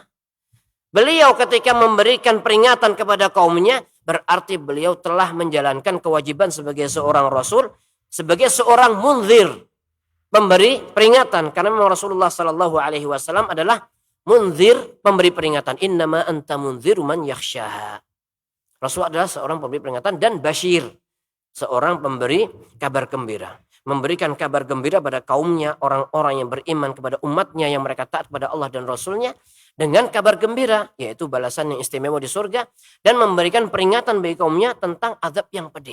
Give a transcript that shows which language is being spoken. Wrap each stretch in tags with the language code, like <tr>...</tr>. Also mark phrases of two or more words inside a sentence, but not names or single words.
<id>Beliau ketika memberikan peringatan kepada kaumnya, berarti beliau telah menjalankan kewajiban sebagai seorang rasul, sebagai seorang munzir, memberi peringatan. Karena memang Rasulullah</id> <ar>صلى الله عليه وسلم</ar> <id>adalah munzir, pemberi peringatan.</id> <ar>إنما أنت منذر من يخشاها.</ar> <id>Rasul adalah seorang pemberi peringatan, dan basyir, seorang pemberi kabar gembira. Memberikan kabar gembira pada kaumnya, orang-orang yang beriman kepada umatnya yang mereka taat kepada Allah dan Rasulnya, dengan kabar gembira, yaitu balasan yang istimewa di surga, dan memberikan peringatan bagi kaumnya tentang azab yang pedih.</id>